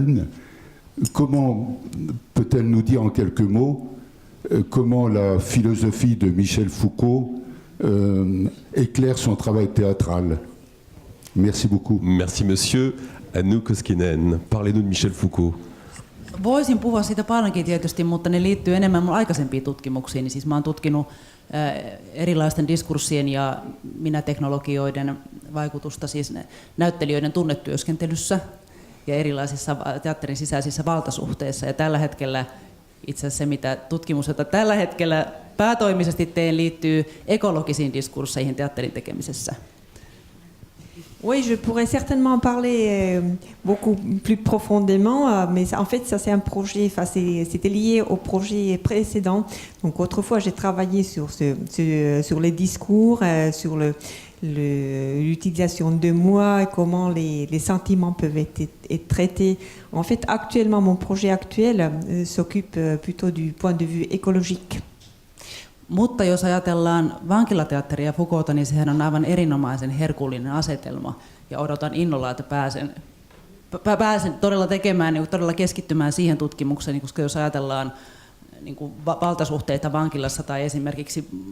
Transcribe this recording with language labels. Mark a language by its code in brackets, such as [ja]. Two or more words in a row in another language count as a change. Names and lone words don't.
[fr] Comment peut-elle nous dire en quelques mots comment la philosophie de Michel Foucault éclaire son travail théâtral. Merci beaucoup. Merci monsieur. Anu Koskinen, parlez-nous de Michel Foucault. [fi] Voisin puhua siitä paljonkin tietysti, mutta ne liittyy enemmän mun aikaisempiin tutkimuksiin. Siis mä oon tutkinut erilaisten diskurssien ja minäteknologioiden vaikutusta siis näyttelijöiden tunnetyöskentelyssä ja erilaisissa teatterin sisäisissä valtasuhteissa. Ja tällä hetkellä itse asiassa se mitä tutkimus, jota tällä hetkellä päätoimisesti teen, liittyy ekologisiin diskursseihin teatterin tekemisessä. [fr] Oui, je pourrais certainement en parler beaucoup plus profondément, mais en fait, ça c'est un projet, c'était lié au projet précédent. Donc autrefois, j'ai travaillé sur les discours, sur l'utilisation de moi et comment les sentiments peuvent être traités. En fait, actuellement, mon projet actuel s'occupe plutôt du point de vue écologique. [fi] Mutta jos ajatellaan vankilateatteria ja Foucaulta, niin sehän on aivan erinomaisen herkullinen asetelma. Ja odotan innolla, että pääsen todella tekemään, niin todella keskittymään siihen tutkimukseen, koska jos ajatellaan niin kuin valtasuhteita vankilassa tai esimerkiksi